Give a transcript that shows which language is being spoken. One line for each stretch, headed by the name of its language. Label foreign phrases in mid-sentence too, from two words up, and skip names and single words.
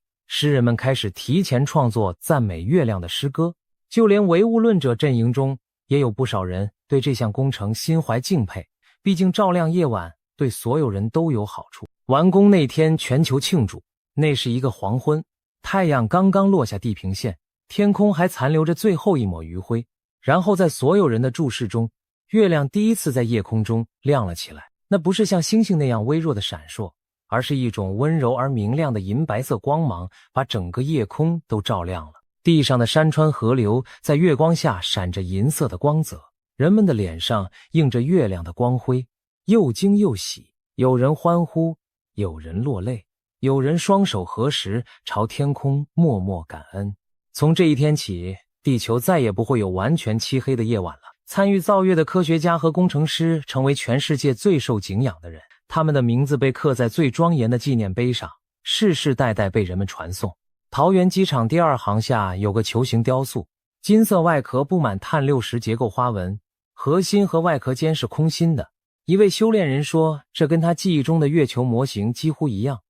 Chinese: 詩人們開始提前創作讚美月亮的詩歌，就連唯物論者陣營中也有不少人對這項工程心懷敬佩，畢竟照亮夜晚對所有人都有好處。完工那天全球慶祝，那是一個黃昏，太陽剛剛落下地平線，天空還殘留着最後一抹餘暉。然後在所有人的注視中，月亮第一次在夜空中亮了起来。那不是像星星那樣微弱的閃爍，而是一種溫柔而明亮的銀白色光芒，把整個夜空都照亮了。地上的山川河流在月光下閃着銀色的光澤，人們的臉上映着月亮的光輝，又驚又喜，有人歡呼，有人落淚，有人雙手合十，朝天空默默感恩。從這一天起，地球再也不會有完全漆黑的夜晚了。參與造月的科學家和工程師成為全世界最受敬仰的人，他們的名字被刻在最莊嚴的紀念碑上，世世代代被人們傳頌。桃園機場第2航廈有個球形雕塑，金色外殼布滿碳60結構花紋，核心和外殼間是空心的。一位修煉人說，這跟他記憶中的月球模型幾乎一樣。